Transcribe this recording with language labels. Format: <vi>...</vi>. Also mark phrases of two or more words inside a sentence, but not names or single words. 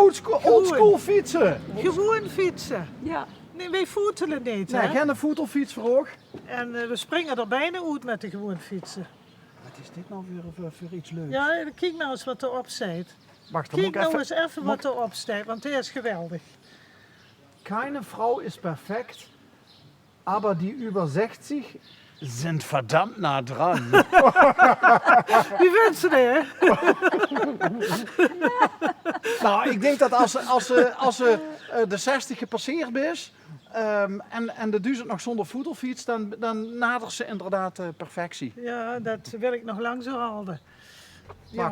<nl>oldschool fietsen. Gewoon fietsen. Ja. Nee, wij voetelen niet, Nee, hè? geen voetelfiets voor. En we springen er bijna uit met de gewoon fietsen. Wat is dit nou voor iets leuks? Ja, kijk nou eens wat erop staat. Wacht, dan moet Kijk ik nou even... eens even wat erop staat, want dit is geweldig.</nl> <de>Keine Frau ist perfekt, aber die über 60 sind verdammt nah dran.</de> <nl>Wie vindt ze dit, hè? Nou, ik denk dat als ze de 60 gepasseerd is en de duizend nog zonder voetelfiets, dan nadert ze inderdaad perfectie. Ja, dat wil ik nog lang zo houden. Ja,</nl>